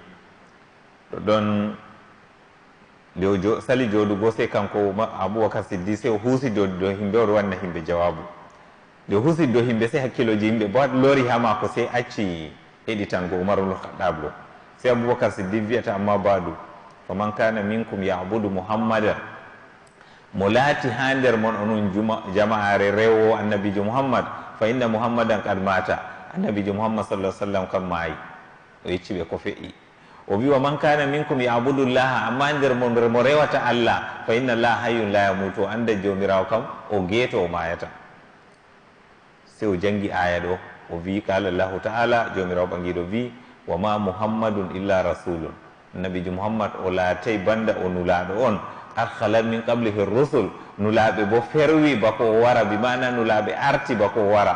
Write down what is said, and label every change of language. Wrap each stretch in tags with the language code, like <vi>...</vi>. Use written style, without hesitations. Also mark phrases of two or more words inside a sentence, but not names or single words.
<ff>ɗo ɗon nde o sali jooɗugo, sey kanko Aboubacar Siddi sey o huusi dow himɓe, oɗo wanna himɓe jawabu. nde o huusi dow himɓe, sey hakkiloji yimɓe bo lori ha mako, sey acci heɗitango Umar ibn Khattab ɗo. Sey Aboubacar Siddi wiyata,</ff> <ar>أما بعد فمن كان منكم يعبد محمدا,</ar> <ff>mo laati ha nder mon onon jama'are rewo annabijo Muhammad,</ff> <ar>فإن محمدا قد مات,</ar> <ff>annabijo Muhammad</ff> <ar>صلى الله عليه وسلم</ar> <ff>kam maayi. O yecci ɓe ko fe'i. O wi</ff> <ar>ومن كان منكم يعبد الله,</ar> <ff>amma nder mon mo rewata Allah,</ff> <ar>فإن الله حي لا يموت,</ar> <ff>anda jomirawo kam o geeto o mayata. Sey o jangi aya ɗo, o wi</ff> <ar>قال الله تعالى,</ar> <ff>jomirawo ɓangiɗo wi</ff> <ar>وما محمد إلا رسول,</ar> <ff>annabijo Muhammad o laatay banda o nulaɗo on,</ff> <ar>قد خلت من قبله الرسل,</ar> <ff>nulaɓe bo ferwi bako o wara, bi mana nulaɓe arti bako o wara.</ff>